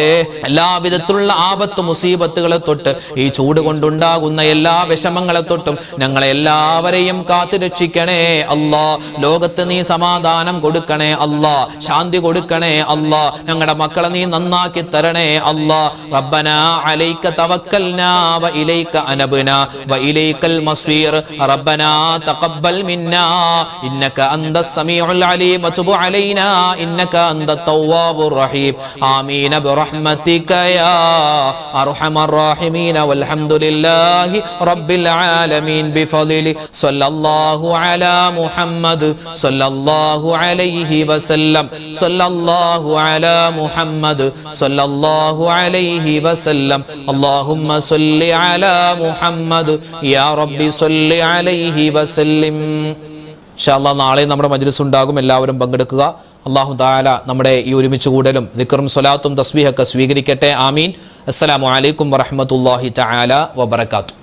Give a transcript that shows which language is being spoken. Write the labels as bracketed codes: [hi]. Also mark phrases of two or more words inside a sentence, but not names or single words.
[ml] എല്ലാവിധത്തിലുള്ള ആപത്ത് മുസീബത്തുകളെ തൊട്ട്, ഈ ചൂട് കൊണ്ടുണ്ടാകുന്ന എല്ലാ വിഷമങ്ങളെ തൊട്ടും ഞങ്ങളെ എല്ലാവരെയും കാത്തു രക്ഷിക്കണേ അല്ലാ. ലോകത്ത് നീ സമാധാനം കൊടുക്കണേ അല്ലാ, ശാന്തി കൊടുക്കണേ അല്ലാ. ഞങ്ങളുടെ മക്കളെ നീ നന്നാക്കി തരണേ അല്ലാ. [ar] ربنا عليك توكلنا وإليك أنبنا وإليك المصير. ربنا تقبل منا إنك أنت السميع العليم وتب علينا إنك أنت التواب الرحيم آمين برحمتك يا أرحم الراحمين والحمد لله رب العالمين بفضله صلى الله على محمد صلى الله عليه وسلم صلى الله على محمد صلى الله عليه وسلم اللهم صل على محمد يا رب صل عليه وسلم إن شاء الله [ml] നാളെ നമ്മുടെ മജ്ലിസ് ഉണ്ടാകും. എല്ലാവരും പങ്കെടുക്കുക. [ar] الله تعالى [ml] നമ്മുടെ ഈ ഒരുമിച്ച് കൂടലും ദിക്റും സ്വലാത്തും തസ്ബീഹൊക്കെ സ്വീകരിക്കട്ടെ. ആമീൻ. [ar] السلام عليكم ورحمة الله تعالى وبركاته.